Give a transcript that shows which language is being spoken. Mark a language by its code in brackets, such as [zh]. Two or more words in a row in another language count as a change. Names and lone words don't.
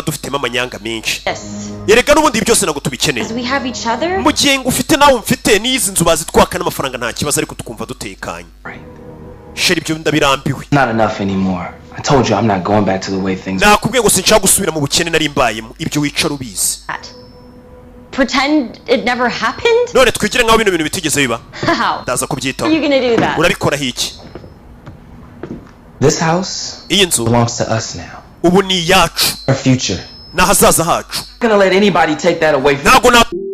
[rw] ufitemo amanyanga menshi [en] Yes. [rw] yereka n'ubundi ibi byose ntabwo tubikeneye [en] Because we have each other. [rw] mu gihe ngo ufite nawe mfite n'izi nzu bazitwaka n'amafaranga nta kibazo ariko tukumva dutekanye [en] Right. [rw] sheri ibyo ndabirambiwe [en] Not enough anymore. I told you I'm not going back to the way things [rw] nakubwiye ngo sinshaka gusubira mu bukene nari mbayemo ibyo wicara ubizi [en] Pretend it never happened? [rw] none twigire nk'aho bino bintu bitigeze biba [en] How? [rw] ndaza [en] Are [rw] kubyitaho [en] you gonna do that? [rw] urabikoraho iki [en] This house [rw] iyi nzu [en] belongs to us now. [rw] ubu ni iyacu [en] Our future. [rw] n'ahazaza hacu [en] I'm not gonna let anybody take that away from [rw] ntabwo na